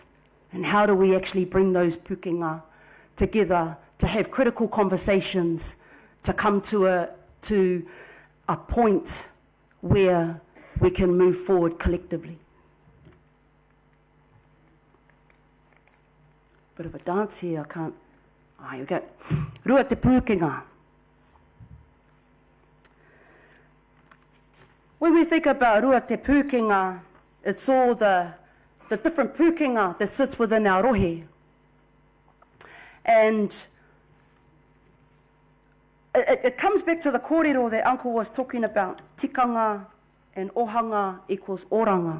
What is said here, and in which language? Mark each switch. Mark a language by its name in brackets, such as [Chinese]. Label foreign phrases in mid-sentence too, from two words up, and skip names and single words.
[English] And how do we actually bring those pukenga together to have critical conversations, to come to a point where we can move forward collectively? Bit of a dance here, I can't. Here we go. [Māori] Rua te pukenga. [English] When we think about [Māori] rua te pukenga, [English] it's all the different pukenga that sits within our rohe. And it comes back to the kōrero that Uncle was talking about. Tikanga and ohanga equals oranga.